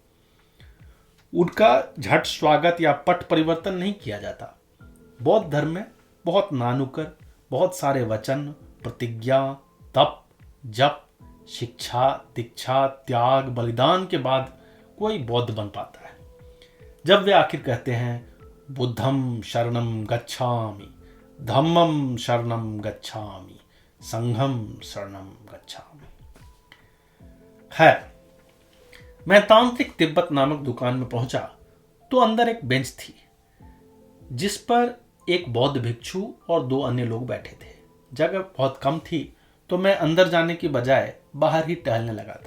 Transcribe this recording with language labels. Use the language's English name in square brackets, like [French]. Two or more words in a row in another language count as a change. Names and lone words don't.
[Hindi] उनका झट स्वागत या पट परिवर्तन नहीं किया जाता। बौद्ध धर्म में बहुत नानुकर, बहुत सारे वचन, प्रतिज्ञा, तप, जप, शिक्षा, दीक्षा, त्याग, बलिदान के बाद कोई बौद्ध बन पाता है। जब वे आखिर कहते हैं [Pali] बुद्धम शरणम गच्छामि, धम्मम शरणम गच्छामि, संघम शरणम गच्छामि। [Hindi] खैर, मैं तांत्रिक तिब्बत नामक दुकान में पहुंचा तो अंदर एक बेंच थी जिस पर एक बौद्ध भिक्षु और 2 अन्य लोग बैठे थे। जगह बहुत कम थी तो मैं अंदर जाने की बजाय बाहर ही टहलने लगा था।